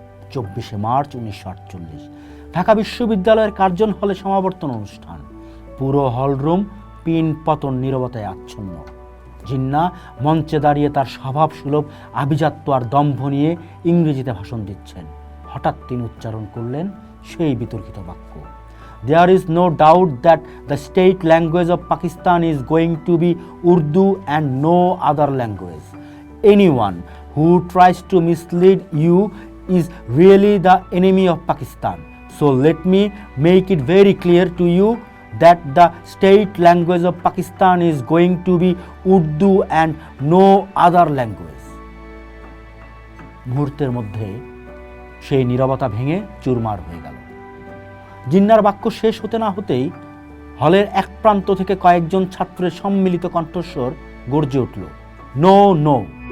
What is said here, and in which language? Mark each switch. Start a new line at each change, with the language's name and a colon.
Bangla: 24শে March 1948 Dhaka বিশ্ববিদ্যালয়ের Curzon হলে সমাবর্তন অনুষ্ঠান। পুরো হলরুম পিন পতন নীরবতায় আচ্ছন্ন। জিন্নাহ মঞ্চে দাঁড়িয়ে তার স্বভাবসুলভ আভিজাত্য আর দম্ভ নিয়ে ইংরেজিতে ভাষণ দিচ্ছেন। হঠাৎ তিনি উচ্চারণ করলেন সেই বিতর্কিত বাক্য,
English: "There is no doubt that the state language of Pakistan is going to be Urdu and no other language. Anyone who tries to mislead you is really the enemy of Pakistan. So let me make it very clear to you that the state language of Pakistan is going to be Urdu and no other language."
Bangla: মুহূর্তের মধ্যে সেই নীরবতা ভেঙে চুরমার হয়ে গেল। জিন্নাহর বাক্য শেষ হতে না হতেই হলের এক প্রান্ত থেকে কয়েকজন ছাত্রের সম্মিলিত কণ্ঠস্বর গর্জে উঠল,
English: "No no."